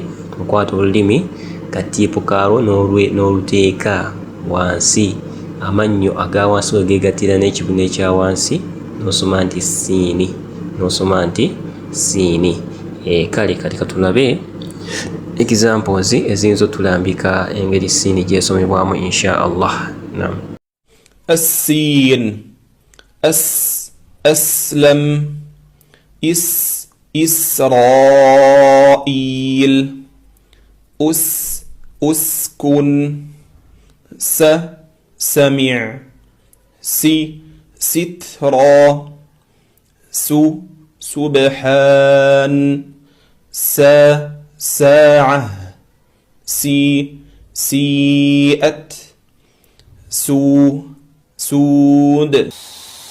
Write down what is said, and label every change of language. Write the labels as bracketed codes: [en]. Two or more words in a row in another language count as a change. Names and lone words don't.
[lg] Okwata olulimi katiipu kaalwo n'oluteeka wansi, amannyo aga wansi wegeegattira n'ekibuno ekya wansi, n'osoma nti siini, n'osoma nti siini. Kale kati katulabe examples eziyinza otulambika engeri siini gy'esomebwamu [ar] إن شاء الله. [lg] Naam. [ar] السين أسلم إسرائيل أسكن سمع سترى سبحان ساعة سيئت سود